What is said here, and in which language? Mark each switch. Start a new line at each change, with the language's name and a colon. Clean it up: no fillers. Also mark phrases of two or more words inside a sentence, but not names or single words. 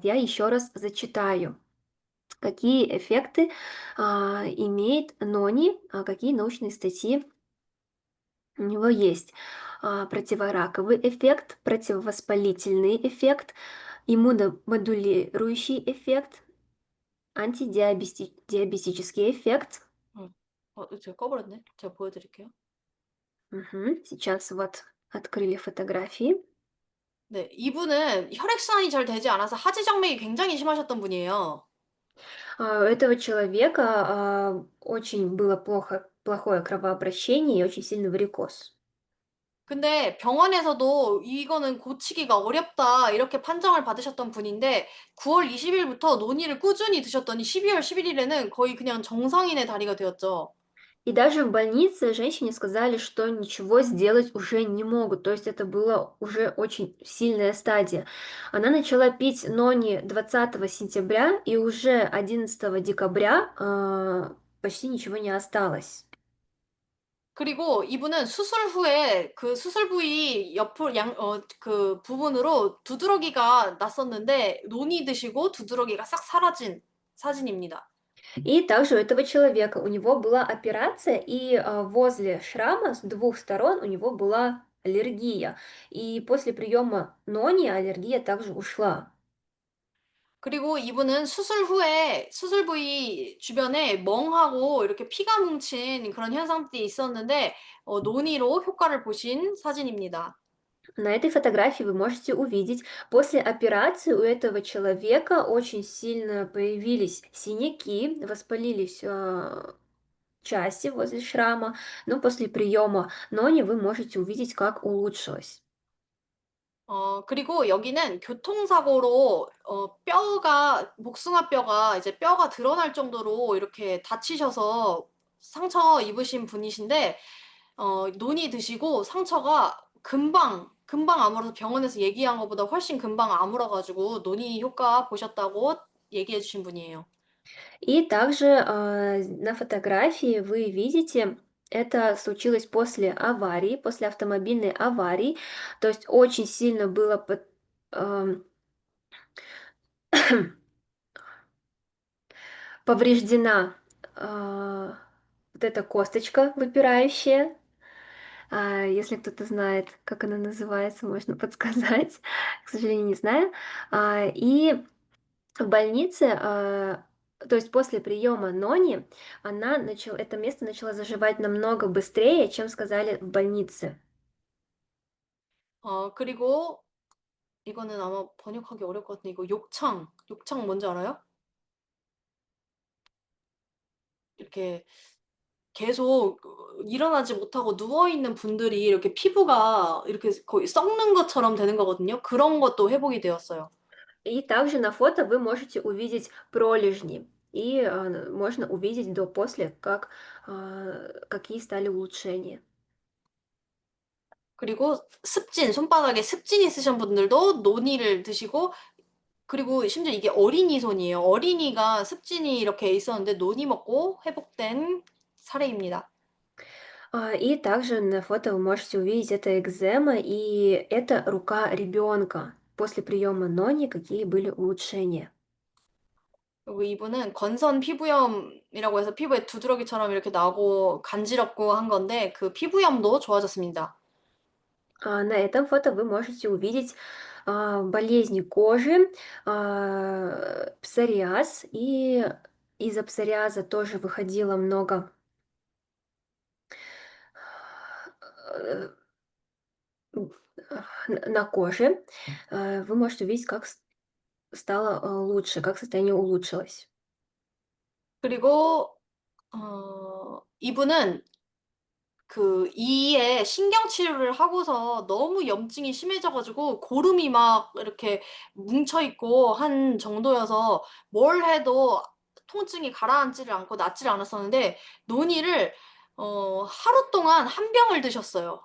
Russian: Я еще раз зачитаю. Какие эффекты имеет нони, какие научные статьи у него есть. Противораковый эффект, противовоспалительный эффект, иммуномодулирующий эффект, диабетический эффект.
Korean: 어. 제가 꺼 버렸네. 제가 보여 드릴게요. Мгм.
Russian: Сейчас вот открыли фотографии.
Korean: 네. 이분은 혈액순환이 잘 되지 않아서 하지정맥이 굉장히 심하셨던 분이에요.
Russian: У этого человека очень было плохое кровообращение и очень сильный варикоз.
Korean: 근데 병원에서도 "이거는 고치기가 어렵다." 이렇게 판정을 받으셨던 분인데 9월 20 일부터 논의를 꾸준히 드셨더니 12월 11 일에는 거의 그냥 정상인의 다리가 되었죠.
Russian: И даже в больнице женщине сказали, что ничего сделать уже не могут. То есть это была уже очень сильная стадия. Она начала пить нони 20 сентября, и уже 11 декабря почти ничего не осталось.
Korean: 그리고 이분은 수술 후에 그 수술 부위 옆을 그 부분으로 두드러기가 났었는데 논이 드시고 두드러기가 싹 사라진 사진입니다.
Russian: И также у этого человека, у него была операция, и возле шрама с двух сторон у него была аллергия. И после приема нони аллергия также ушла.
Korean: 그리고 이분은 수술 후에 수술 부위 주변에 멍하고 이렇게 피가 뭉친 그런 현상들이 있었는데 논의로 효과를 보신 사진입니다.
Russian: На этой фотографии вы можете увидеть, после операции у этого человека очень сильно появились синяки, воспалились части возле шрама, но после приема нони вы можете увидеть, как улучшилось.
Korean: 그리고 여기는 교통사고로 뼈가 복숭아 뼈가 이제 뼈가 드러날 정도로 이렇게 다치셔서 상처 입으신 분이신데 논이 드시고 상처가 금방 아물어서 병원에서 얘기한 것보다 훨씬 금방 아물어 가지고 논이 효과 보셨다고 얘기해 주신 분이에요.
Russian: И также на фотографии вы видите, это случилось после аварии, после автомобильной аварии, то есть очень сильно было ам, повреждена вот эта косточка выпирающая. Если кто-то знает, как она называется, можно подсказать. К сожалению, не знаю. И в больнице, то есть после приема нони, это место начало заживать намного быстрее, чем сказали в больнице.
Korean: 그리고 이거는 아마 번역하기 어려울 것 같은데 이거 욕창 뭔지 알아요? 이렇게 계속 일어나지 못하고 누워 있는 분들이 이렇게 피부가 이렇게 거의 썩는 것처럼 되는 거거든요. 그런 것도 회복이 되었어요.
Russian: И также на фото вы можете увидеть пролежни. И можно увидеть до-после, какие стали улучшения.
Korean: 그리고 손바닥에 습진 있으신 분들도 논이를 드시고 그리고 심지어 이게 어린이 손이에요. 어린이가 습진이 이렇게 있었는데 논이 먹고 회복된 사례입니다.
Russian: И также на фото вы можете увидеть это экзема, и это рука ребенка. После приема нони какие были улучшения.
Korean: 그리고 이분은 건선 피부염이라고 해서 피부에 두드러기처럼 이렇게 나고 간지럽고 한 건데 그 피부염도 좋아졌습니다.
Russian: На этом фото вы можете увидеть болезни кожи, псориаз, и из-за псориаза тоже выходило много э, на коже, вы можете увидеть, как стало лучше, как состояние улучшилось.
Korean: 그리고 이분은 그 이에 신경 치료를 하고서 너무 염증이 심해져 가지고 고름이 막 이렇게 뭉쳐 있고 한 정도여서 뭘 해도 통증이 가라앉지를 않고 낫지를 않았었는데 논이를 하루 동안 한 병을 드셨어요.